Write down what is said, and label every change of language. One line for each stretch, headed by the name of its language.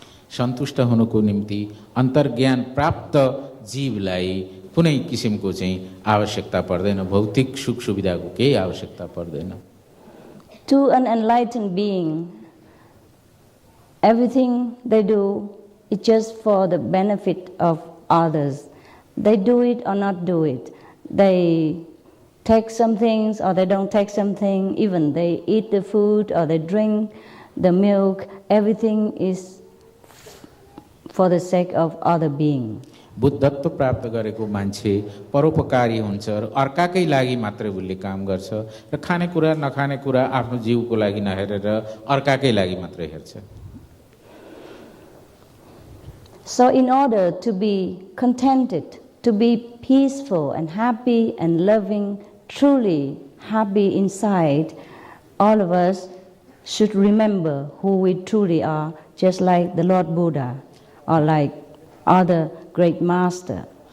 Nepali: सन्तुष्ट हुनुको निम्ति अन्तर्ज्ञान प्राप्त जीवलाई कुनै किसिमको चाहिँ आवश्यकता पर्दैन, भौतिक सुख सुविधाको केही आवश्यकता पर्दैन।
English: To an enlightened being, everything they do is just for the benefit of others. They do it or not do it. They take some things or they don't take something, even they eat the food or they drink the milk, everything is for the sake of other being.
Nepali: बुद्धत्व प्राप्त गरेको मान्छे परोपकारी हुन्छ र अर्काकै लागि मात्रै उसले काम गर्छ र खानेकुरा नखानेकुरा आफ्नो जीवको लागि नहेरेर अर्काकै लागि मात्रै हेर्छ।
English: So in order to be contented, to be peaceful and happy and loving, truly happy inside, all of us should remember who we truly are, just like the Lord Buddha or like other great master.